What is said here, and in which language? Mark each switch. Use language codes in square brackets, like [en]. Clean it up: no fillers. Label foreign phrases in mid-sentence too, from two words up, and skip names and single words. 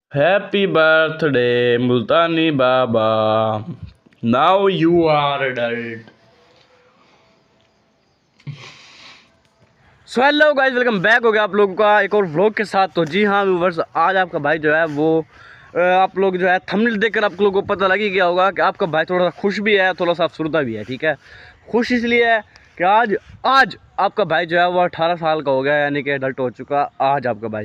[en] Happy birthday, Multani Baba. Now you are adult. so hello guys, welcome back [hi] हो गया आप लोगों का एक और व्लॉग के साथ। तो जी हाँ व्यूवर्स, आज आपका भाई जो है वो आप लोग जो है थंबनेल देखकर आप लोगों को पता लग ही गया होगा कि आपका भाई थोड़ा सा खुश भी है, थोड़ा सा अफसरदा भी है। ठीक है, खुश इसलिए है कि आज आज आपका भाई जो है वो 18 साल का हो गया, यानी कि एडल्ट हो चुका आज आपका भाई।